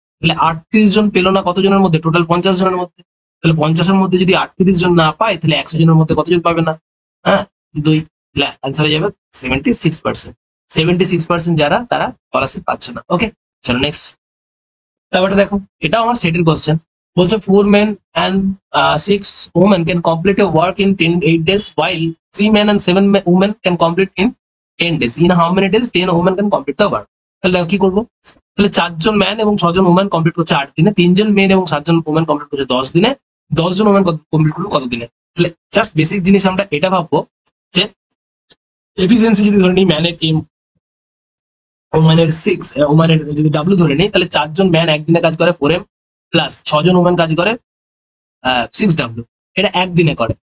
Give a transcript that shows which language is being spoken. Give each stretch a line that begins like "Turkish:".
Bangla: তাহলে 38 জন পেলো না কতজনের মধ্যে, টোটাল 50 জনের মধ্যে। তাহলে 50-এর মধ্যে যদি 38 জন না পায়, তাহলে 100 জনের মধ্যে কতজন পাবে না, হ্যাঁ 2। অ্যান্সার হয়ে যাবে 76%। 76% যারা, তারা স্কলারশিপ পাচ্ছে না। ওকে, চলো নেক্সট। ব্যাপারটা দেখো, এটাও আমার সেটের কোশ্চেন। বলছে
English: 4 men and 6 women can complete a work in 8 days, while 3 men and 7 women can complete in 10 days. In how many days 10 women can complete the work?
Bangla: তাহলে দেখো কি করবো, তাহলে 4 জন ম্যান এবং 6 জন ওমেন কমপ্লিট করছে 8 দিনে, 3 জন মেন এবং 7 জন ওমেন কমপ্লিট করছে 10 দিনে, 10 জন ওমেন কমপ্লিট করলো কত দিনে। তাহলে জাস্ট বেসিক জিনিস আমরা এটা ভাববো যে এফিসিয়েন্সি যদি ধরে নিই ম্যানের এম, ওমেনের 6, ওমেনের যদি ডাব্লিউ ধরে নিই, তাহলে 4 জন ম্যান একদিনে কাজ করে 4M, প্লাস 6 জন ওমেন কাজ করে 6W, এটা একদিনে করে।